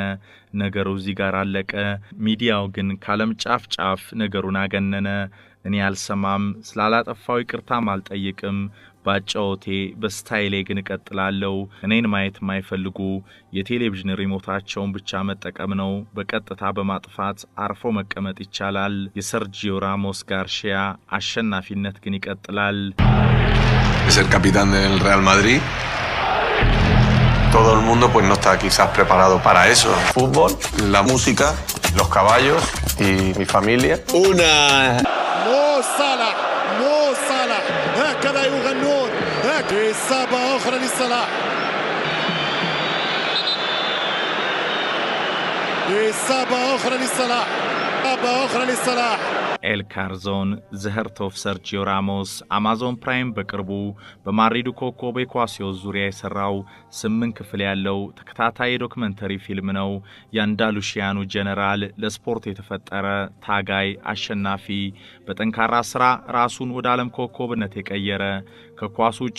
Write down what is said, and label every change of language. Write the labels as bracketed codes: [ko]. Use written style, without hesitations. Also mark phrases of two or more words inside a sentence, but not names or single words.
[am] ነገሩ እዚህ ጋር አለቀ። ሚዲያው ግን ካለም ጫፍ ጫፍ ነገሩን አገነነ። እኔ አልሰማም፣ ስላላጠፋው ይቅርታም አልጠይቅም። ባጫውቴ በስታይሌ ግን እቀጥላለሁ። እኔን ማየት የማይፈልጉ የቴሌቪዥን ሪሞታቸውን ብቻ መጠቀም ነው። በቀጥታ በማጥፋት አርፎ መቀመጥ ይቻላል። የሰርጂዮ ራሞስ ጋርሺያ አሸናፊነት ግን ይቀጥላል። [es] Es el capitán del Real Madrid. Todo el mundo pues no está quizás preparado para eso. Fútbol, la música, los caballos y mi familia. [ar] مو صالح هكذا يغنون. إصابة أخرى لصلاح. إصابة أخرى لصلاح. [am] ኤል ካርዞን ዘህርት ኦፍ ሰርጂዮ ራሞስ አማዞን ፕራይም በቅርቡ በማድሪዱ ኮከብ ኢኳሲዮስ ዙሪያ የሰራው 8 ክፍል ያለው ተከታታይ ዶክመንተሪ ፊልም ነው። የአንዳሉሺያኑ ጀነራል ለስፖርት የተፈጠረ ታጋይ አሸናፊ፣ በጠንካራ ስራ ራሱን ወደ ዓለም ኮከብነት የቀየረ፣ ከኳስ ውጭ